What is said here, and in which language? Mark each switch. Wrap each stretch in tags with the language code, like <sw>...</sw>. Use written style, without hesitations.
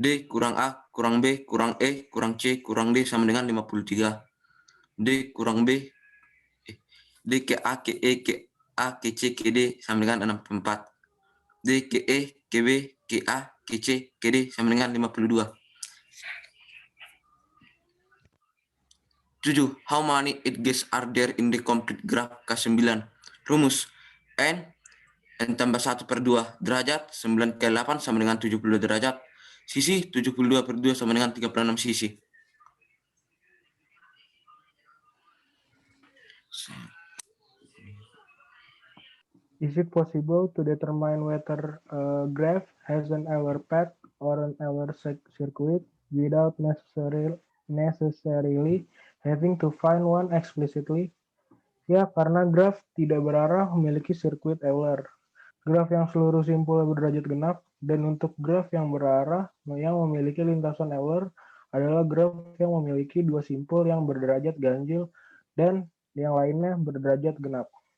<id>D kurang A, kurang B, kurang E, kurang C, kurang D sama dengan 53. D kurang B, D ke A, ke E, ke A, ke C, ke D sama dengan 64. D ke E, ke B, ke A, ke C, ke D sama dengan 52. 7.</id> <en>How many edges are there in the complete graph K9?</en> <id>Rumus N tambah 1 per 2 derajat, 9 kali 8 sama dengan 72 derajat. Sisi 72 per 2 sama dengan 36 sisi.</id> <en>Is it possible to determine whether a graph has an Euler path or an Euler circuit without necessarily having to find one explicitly?</en> <id>Ya, karena graf tidak berarah memiliki sirkuit Euler. Graf yang seluruh simpul berderajat genap, dan untuk graf yang berarah yang memiliki lintasan Euler adalah graf yang memiliki 2 simpul yang berderajat ganjil dan yang lainnya berderajat genap.</id>